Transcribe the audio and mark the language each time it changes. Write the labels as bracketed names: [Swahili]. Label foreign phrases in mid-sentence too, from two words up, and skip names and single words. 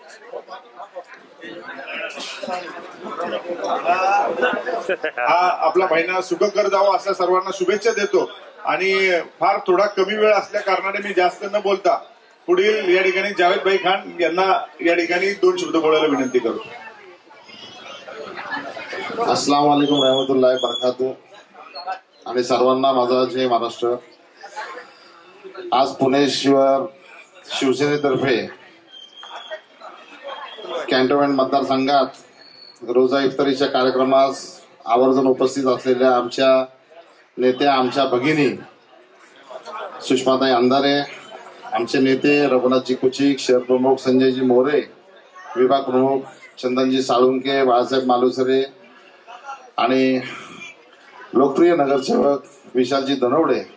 [Marathi] हा आपला महिना सुखकर जावो अशा सर्वांना शुभेच्छा देतो। आणि फार थोडा कमी वेळ असल्या कारणाने मी जास्त न बोलता पुढील या ठिकाणी जावेद भाई खान यांना या ठिकाणी 2 शब्द बोलायला विनंती करतो। [Arabic] السلام عليكم رحمة الله بركاته [Marathi] आणि सर्वांना माझा जय महाराष्ट्र। आज पुणे शहर शिवसेनेतर्फे कॅन्टोन्मेंट मतदारसंघात रोजा इफ्तारीच्या कार्यक्रमास आवर्जून उपस्थित असलेल्या आमच्या नेत्या, आमच्या भगिनी सुषमाताई अंधारे, आमचे नेते रघुनाथजी कुचिक, शहर प्रमुख संजयजी मोरे, विभाग प्रमुख चंदनजी साळुंके, बाळासाहेब मालुसरे आणि लोकप्रिय नगरसेवक विशालजी धनवडे,